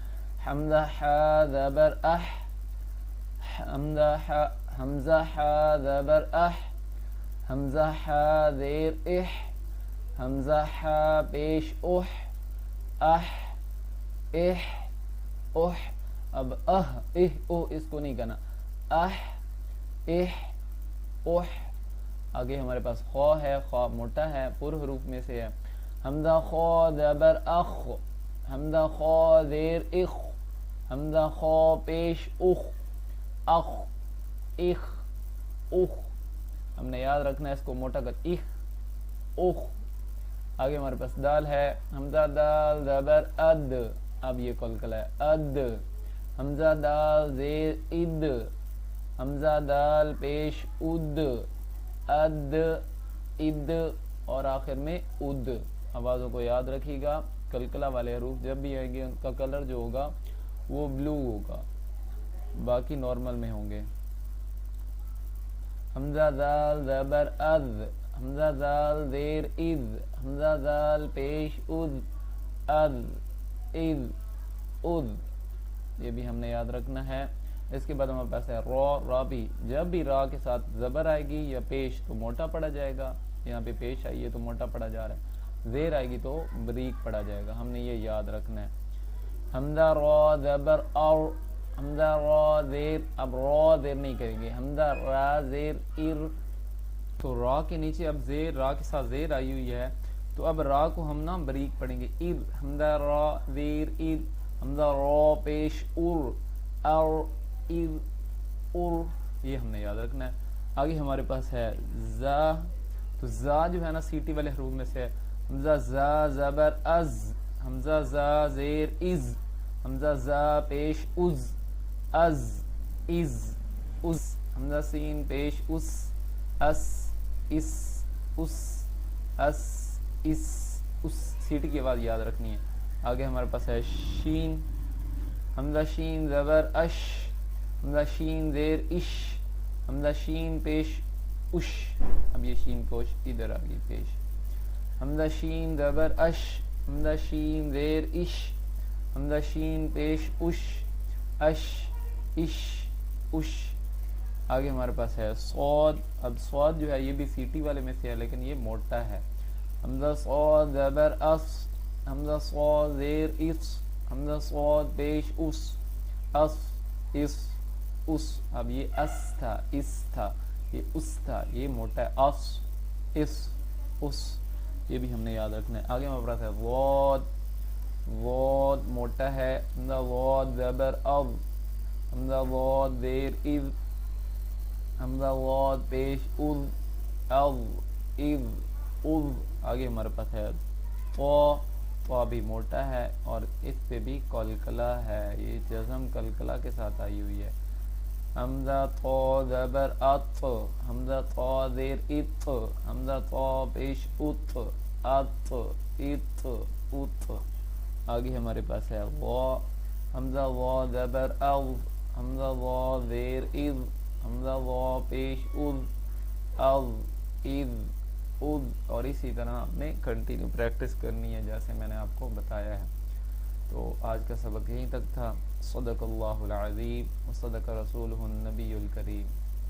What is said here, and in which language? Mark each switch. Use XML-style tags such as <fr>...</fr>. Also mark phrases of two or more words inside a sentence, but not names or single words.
<ur>حمزہ ہا زبر اح، حمزہ ہا زبر اح، حمزہ ہا زیر اح، حمزہ ہا پیش اح، اح، اح، اح، اب اہ، اہ، او، اس کو نہیں کہنا، اح، اح، اح۔ آگے ہمارے پاس خو ہے، خو موٹا ہے، پر حروف میں سے ہے۔ حمزہ خو زبر اخ، حمزہ خو زیر اخ، حمزہ خو پیش اخ، اخ، اخ، اخ، ہم نے یاد رکھنا ہے اس کو موٹا کر، اخ، اخ۔ آگے ہمارے پاس دال ہے، حمزہ دال زبر اد، اب یہ قلقلہ ہے، اد، حمزہ دال زیر اد، حمزہ دال پیش اد، اد، اد اور آخر میں اد۔ آوازوں کو یاد رکھیے گا، کلکلا والے حروف جب بھی آئیں گے ان کا کلر جو ہوگا وہ بلو ہوگا، باقی نارمل میں ہوں گے. حمزہ دال زبر از، حمزہ دال زیر از، حمزہ دال پیش از، از از از، یہ بھی ہم نے یاد رکھنا ہے. اس کے بعد ہمارے پاس ہے را بھی، جب بھی را کے ساتھ زبر آئے گی یا پیش تو موٹا پڑا جائے گا، یہاں پہ پیش آئی ہے تو موٹا پڑا جا رہا ہے، زیر آئے گی تو بریک پڑا جائے گا، ہم نے یہ یاد رکھنا ہے. حمزہ را زبر اور، حمزہ را زیر، اب را زیر نہیں کریں گے، حمزہ را زیر ار، تو را کے نیچے اب زیر، را کے ساتھ زیر آئی ہوئی ہے تو اب را کو ہم نا بریک پڑھیں گے، ار، حمزہ را زیر ار، حمزہ را پیش ار، اور ار ار، یہ ہم نے یاد رکھنا ہے. آگے ہمارے پاس ہے زا، تو زا جو ہے نا سیٹی والے حروف میں سے ہے. حمزہ زا زبر از، حمزہ زا زیر از، حمزہ زا پیش از، از از اس، حمزہ سین پیش اس، اس اس اس، اس اس اس، سیٹی کی آواز یاد رکھنی ہے. آگے ہمارے پاس ہے شین، حمزہ شین زبر اش، حمزہ شین زیر اش، حمزہ شین پیش اش، اب یہ شین پوش ادھر آ گئی پیش. حمزہ شین زبر اش، حمزہ شین زیر اش، حمزہ شین پیش اش، اش اش اش. آگے ہمارے پاس ہے صاد، اب صاد جو ہے یہ بھی سیٹی والے میں سے ہے لیکن یہ موٹا ہے. حمزہ صاد زبر اس، حمزہ صاد زیر اس، حمزہ صاد پیش اس، اس اس اس، اب یہ اس تھا، اس تھا، یہ اس تھا، یہ موٹا ہے، اس اس اس، یہ بھی ہم نے یاد رکھنا ہے. آگے ہمارے پاس ہے واد، واد موٹا ہے، حمزہ واد زبر اب، حمزہ واد زیر از، حمزہ واد پیش از، از از از. آگے ہمارے پاس ہے تو بھی موٹا ہے اور اس پہ بھی کلکلا ہے، یہ جزم کلکلا کے ساتھ آئی ہوئی ہے. حمزہ تو زبر ات، حمزہ تو زیر ات، حمزہ تو پیش ات، ات ات ات. آگے ہمارے پاس ہے وا، حمزہ وا زبر او، حمزہ وا زیر از، حمزہ وا پیش از، از از از. اور اسی طرح آپ نے</ur> <en>continue practice</en> <ur>کرنی ہے جیسے میں نے آپ کو بتایا ہے. تو آج کا سبق یہیں تک تھا.</ur> <ar>صدق اللہ العظیم و صدق رسولہ النبی الکریم.</ar>